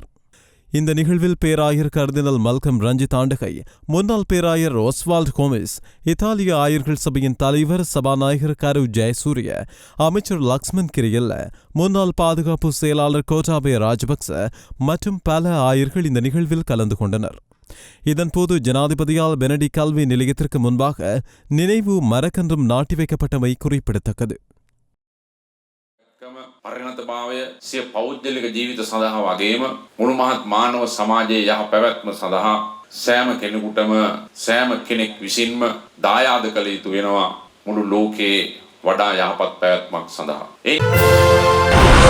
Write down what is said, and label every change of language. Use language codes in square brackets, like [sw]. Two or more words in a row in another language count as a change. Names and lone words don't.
[ta] இந்த நிகழ்வில் பேராயர் கர்தினல் மல்கம் ரஞ்சித் ஆண்டகை, முன்னாள் பேராயர் ஒஸ்வால்ட் கோமிஸ், இத்தாலிய ஆயர்கள் சபையின் தலைவர் சபாநாயகர் கரு ஜெயசூரிய, அமைச்சர் லக்ஷ்மன் கிரியல்ல, முன்னாள் பாதுகாப்பு செயலாளர் கோட்டாபய ராஜபக்ச மற்றும் பல ஆயர்கள் இந்த நிகழ்வில் கலந்து கொண்டனர். இதன்போது ஜனாதிபதியால் பெனடிக்ட் கல்வி நிலையத்திற்கு முன்பாக நினைவு மரக்கன்றும் நாட்டி வைக்கப்பட்டமை குறிப்பிடத்தக்கது. [si] පරිණතභාවය සිය පෞද්ගලික ජීවිත සඳහා වගේම මුළු මහත් මානව සමාජයේ යහ පැවැත්ම සඳහා සෑම කෙනෙකුටම සෑම කෙනෙක් විසින්ම දායාද කළ යුතු වෙනවා මුළු ලෝකයේ වඩා යහපත් පැවැත්මක් සඳහා.